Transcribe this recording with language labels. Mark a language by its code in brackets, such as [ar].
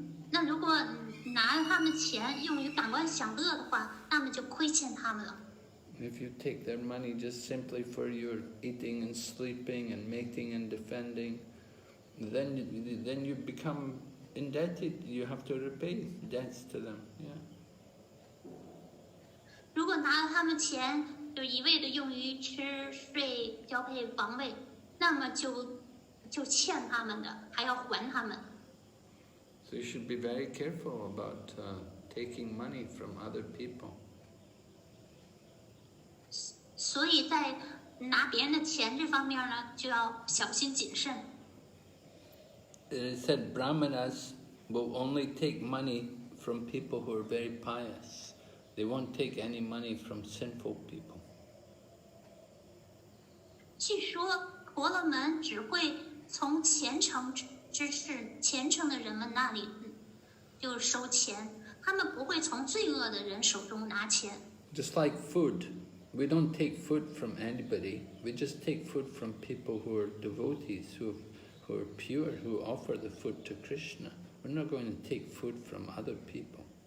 [zh] 那如果拿了他们钱用于感官享乐的话，那么就亏欠他们了。 [en] If you take their money just simply for your eating and sleeping and mating and defending, then you become indebted. You have to repay debts to them. Yeah. [zh] 如果拿了他们钱，就一味的用于吃睡、交配、防卫，那么就欠他们的，还要还他们。 [en] So you should be very careful about taking money from other people. [zh] 所以在拿别人的钱这方面呢，就要小心谨慎。 [en] It said Brahmanas will only take money from people who are very pious. They won't take any money from sinful people. [zh] 据说婆罗门只会从虔诚之士、虔诚的人们那里就收钱，他们不会从罪恶的人手中拿钱。 [en] Just like food, we don't take food from anybody. We just take food from people who are devotees, who are pure, who offer the food to Krishna. We're not going to take food from other people.